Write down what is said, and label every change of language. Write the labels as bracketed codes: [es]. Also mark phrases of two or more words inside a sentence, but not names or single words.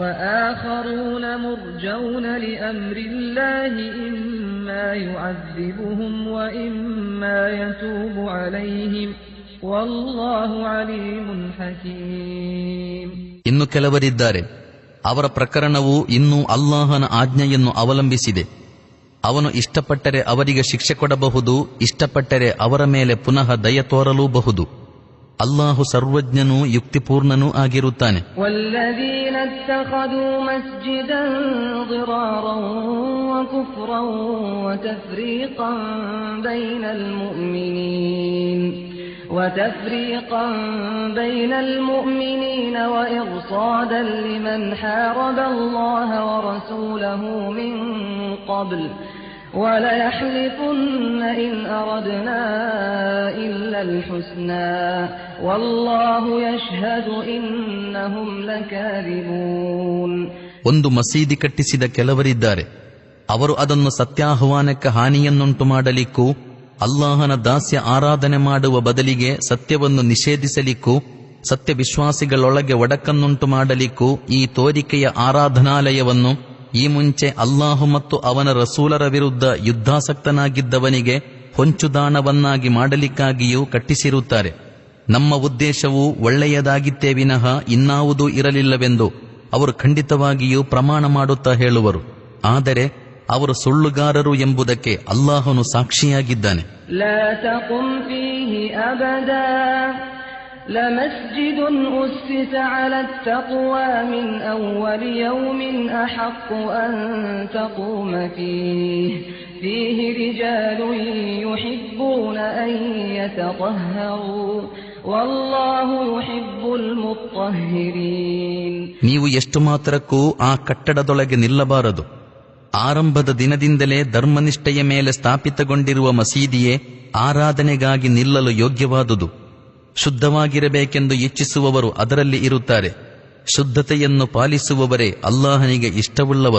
[kn] ಇನ್ನು ಕೆಲವರಿದ್ದಾರೆ, ಅವರ ಪ್ರಕರಣವು ಇನ್ನೂ ಅಲ್ಲಾಹನ ಆಜ್ಞೆಯನ್ನು ಅವಲಂಬಿಸಿದೆ. ಅವನು ಇಷ್ಟಪಟ್ಟರೆ ಅವರಿಗೆ ಶಿಕ್ಷೆ ಕೊಡಬಹುದು, ಇಷ್ಟಪಟ್ಟರೆ ಅವರ ಮೇಲೆ ಪುನಃ ದಯ ತೋರಲೂಬಹುದು. ಅಲ್ಲಾಹು ಸರ್ವಜ್ಞನೂ ಯುಕ್ತಿಪೂರ್ಣನೂ ಆಗಿರುತ್ತಾನೆ. [ar] والذين اتخذوا مسجدا ضرارا وكفرا وتفريقا بين المؤمنين وإرصادا لمن حارب الله ورسوله من قبل وليحلفن إن أردنا إلا الحسنى والله يشهد إنهم لكاذبون. [kn] ಒಂದು ಮಸೀದಿ ಕಟ್ಟಿಸಿದ ಕೆಲವರಿದ್ದಾರೆ. ಅವರು ಅದನ್ನು ಸತ್ಯಾಹ್ವಾನಕ್ಕೆ ಹಾನಿಯನ್ನುಂಟು ಮಾಡಲಿಕ್ಕೂ ಅಲ್ಲಾಹನ ದಾಸ್ಯ ಆರಾಧನೆ ಮಾಡುವ ಬದಲಿಗೆ ಸತ್ಯವನ್ನು ನಿಷೇಧಿಸಲಿಕ್ಕೂ ಸತ್ಯವಿಶ್ವಾಸಿಗಳೊಳಗೆ ಒಡಕನ್ನುಂಟು ಮಾಡಲಿಕ್ಕೂ ಈ ತೋರಿಕೆಯ ಆರಾಧನಾಲಯವನ್ನು ಈ ಮುಂಚೆ ಅಲ್ಲಾಹು ಮತ್ತು ಅವನ ರಸೂಲರ ವಿರುದ್ಧ ಯುದ್ಧಾಸಕ್ತನಾಗಿದ್ದವನಿಗೆ ಹೊಂಚುದಾಣವನ್ನಾಗಿ ಮಾಡಲಿಕ್ಕಾಗಿಯೂ ಕಟ್ಟಿಸಿರುತ್ತಾರೆ. ನಮ್ಮ ಉದ್ದೇಶವು ಒಳ್ಳೆಯದಾಗಿತ್ತೇ ವಿನಃ ಇನ್ನಾವುದೂ ಇರಲಿಲ್ಲವೆಂದು ಅವರು ಖಂಡಿತವಾಗಿಯೂ ಪ್ರಮಾಣ ಮಾಡುತ್ತಾ ಹೇಳುವರು. ಆದರೆ ಅವರು ಸುಳ್ಳುಗಾರರು ಎಂಬುದಕ್ಕೆ ಅಲ್ಲಾಹನು ಸಾಕ್ಷಿಯಾಗಿದ್ದಾನೆ. [ar] لا تقم فيه أبدا لمسجد أسس على التقوى من أول يوم أحق أن تقوم فيه رجال يحبون أن يتطهروا والله يحب المطهرين. [kn] ನೀವು ಎಷ್ಟು ಮಾತ್ರಕ್ಕೂ ಆ ಕಟ್ಟಡದೊಳಗೆ ನಿಲ್ಲಬಾರದು. ಆರಂಭದ ದಿನದಿಂದಲೇ ಧರ್ಮನಿಷ್ಠೆಯ ಮೇಲೆ ಸ್ಥಾಪಿತಗೊಂಡಿರುವ ಮಸೀದಿಯೇ ಆರಾಧನೆಗಾಗಿ ನಿಲ್ಲಲು ಯೋಗ್ಯವಾದುದು. ಶುದ್ಧವಾಗಿರಬೇಕೆಂದು ಇಚ್ಛಿಸುವವರು ಅದರಲ್ಲಿ ಇರುತ್ತಾರೆ. ಶುದ್ಧತೆಯನ್ನು ಪಾಲಿಸುವವರೇ ಅಲ್ಲಾಹನಿಗೆ ಇಷ್ಟವುಳ್ಳವರು.